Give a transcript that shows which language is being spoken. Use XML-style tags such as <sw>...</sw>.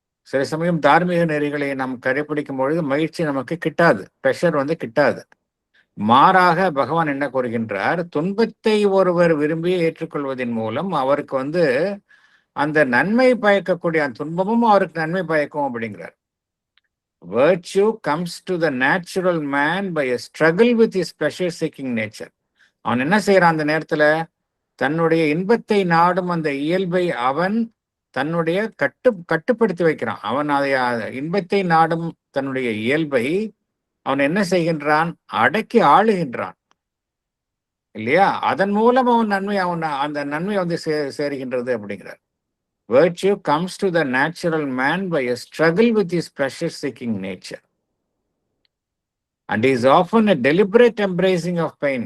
<ta>சில சமயம் தார்மீக நெறிகளை நாம் கடைபிடிக்கும் பொழுது மகிழ்ச்சி நமக்கு கிட்டாது, ப்ரெஷர் வந்து கிட்டாது. மாறாக பகவான் என்ன கூறுகின்றார், துன்பத்தை ஒருவர் விரும்பி ஏற்றுக்கொள்வதன் மூலம் அவருக்கு வந்து அந்த நன்மை பயக்கக்கூடிய அந்த துன்பமும் அவருக்கு நன்மை பயக்கும் அப்படிங்கிறார்.</ta> <en>Virtue comes to the natural man by a struggle with his pleasure seeking nature.</en> <ta>அவன் என்ன செய்யறான் அந்த நேரத்துல, தன்னுடைய இன்பத்தை நாடும் அந்த இயல்பை அவன் தன்னுடைய கட்டுப்படுத்தி வைக்கிறான். அவன் அதை இன்பத்தை நாடும் தன்னுடைய இயல்பை அவன் என்ன செய்கின்றான், அடக்கி ஆளுகின்றான் இல்லையா? அதன் மூலம் அவன் அந்த நன்மை வந்து சேருகின்றது அப்படிங்கிறார்.</ta> <en>Virtue comes to the natural man by a struggle with his pleasure-seeking nature. And is often a deliberate embracing of pain.</en>